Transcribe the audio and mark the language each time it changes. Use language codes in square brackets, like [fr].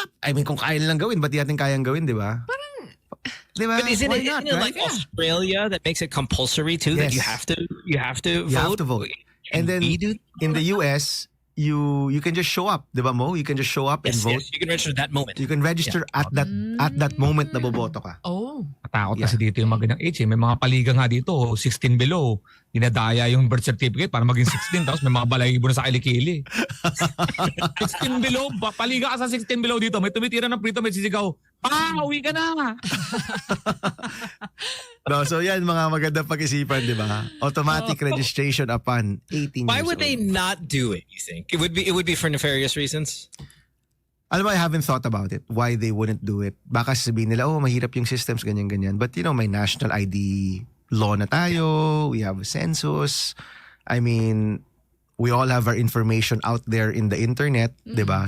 [tl] I mean, kung kaya nilang gawin, ba't di natin kayang gawin, di ba? Diba? [en] But isn't Why it, not, isn't it right? like Australia that makes it compulsory too? That you have to vote? You have to vote. And then in the US, you can just show up, di ba Mo? You can just show up and vote. Yes, you can register that moment. You can register at that moment [tl] na boboto ka. [en] Oh. [tl] Matakot kasi dito yung mga ganyang age. May mga paliga nga dito, 16 below. Dinadaya yung birth certificate para maging 16 tapos may mga balahibo na sa kilikili. 16 below, paliga ka sa 16 below dito. May tumitira ng prito, may sisigaw, uwi ka na! No, so yan mga magandang pag-isipan, di ba? [en] Automatic registration upon 18 years old. Why would they not do it, you think? It would be for nefarious reasons? [tl] Alam mo, [en] I haven't thought about it. Why they wouldn't do it. [tl] Baka sabihin nila, mahirap yung systems, ganyan-ganyan. But may national ID law na tayo. [en] We have a census. I mean, we all have our information out there in the internet, di ba?